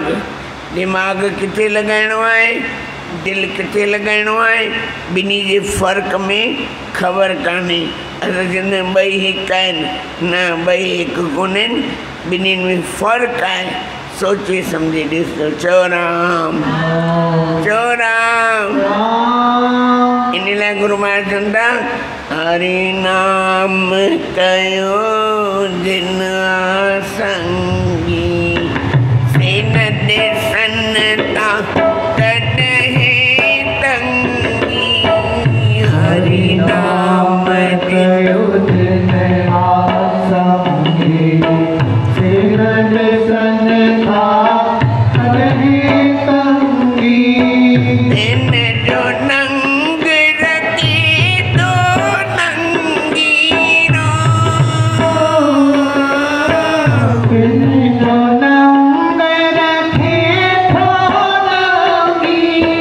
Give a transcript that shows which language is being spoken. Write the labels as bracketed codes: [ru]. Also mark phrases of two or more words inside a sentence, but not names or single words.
[sd] दिमाग़ किथे लॻाइणो आहे, दिलि किथे लॻाइणो आहे, ॿिन्ही जे फ़र्क़ में ख़बर कान्हे। असां चवंदा आहियूं ॿई हिकु आहिनि, न ॿई हिकु कोन्हनि, ॿिन्हिनि में फ़र्क़ु आहे। सोचे सम्झे ॾिसो, चओ राम, चओ राम। इन लाइ गुरु महाराज चवनि था, हरि नाम कयो जिन संगी, से न ॾिसन ता कॾहिं तंगी। हरि नाम कयो जिन संगी, से न ॾिसन ता कॾहिं तंगी। इन जो नंग रखी तो नंगी रो, इन जो नंग रखे तो नंगी।